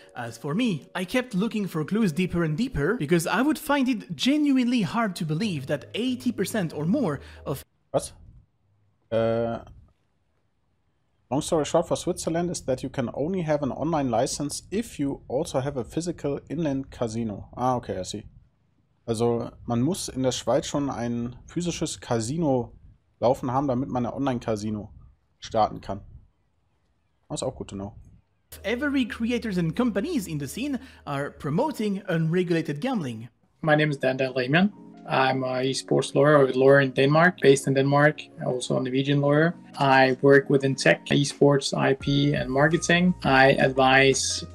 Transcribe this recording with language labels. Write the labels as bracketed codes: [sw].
[en] As for me, I kept looking for clues deeper and deeper because I would find it genuinely hard to believe that 80% or more of... [de] Was? [en] Long story short for Switzerland is that you can only have an online license if you also have a physical inland casino. Ah, okay, I see. [de] Also man muss in der Schweiz schon ein physisches Casino laufen haben, damit man ein Online-Casino starten kann. [en] That's [de] auch [en] good to know. Every creators and companies in the scene are promoting unregulated gambling. My name is Daniel Lehman. I'm an esports lawyer in Denmark, based in Denmark, also a Norwegian lawyer. I work within tech, esports, IP, and marketing. I advise